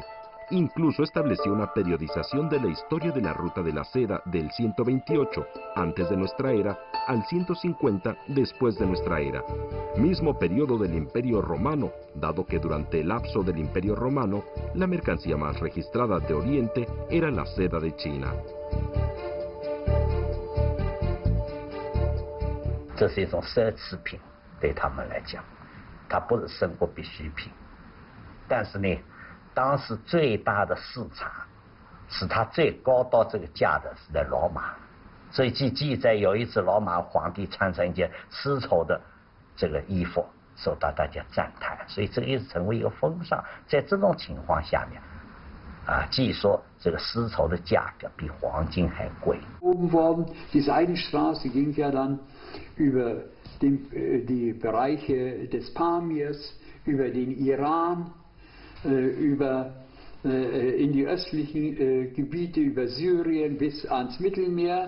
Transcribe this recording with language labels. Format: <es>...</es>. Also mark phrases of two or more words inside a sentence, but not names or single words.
<es>Incluso estableció una periodización de la historia de la Ruta de la Seda del 128 antes de nuestra era al 150 después de nuestra era. Mismo periodo del Imperio Romano, dado que durante el lapso del Imperio Romano, la mercancía más registrada de Oriente era la seda de China.</es> <zh>这是一种奢侈品，对他们来讲，它不是生活必需品。但是呢，当时最大的市场，使它最高到这个价的是在罗马。所以记载有一次罗马皇帝穿上一件丝绸的这个衣服，受到大家赞叹，所以这个一直成为一个风尚。在这种情况下面，据说这个丝绸的价格比黄金还贵。</zh> <de>Die Seidenstraße ging ja dann über die Bereiche des Pamirs, über den Iran, über in die östlichen Gebiete über Syrien bis ans Mittelmeer.</de>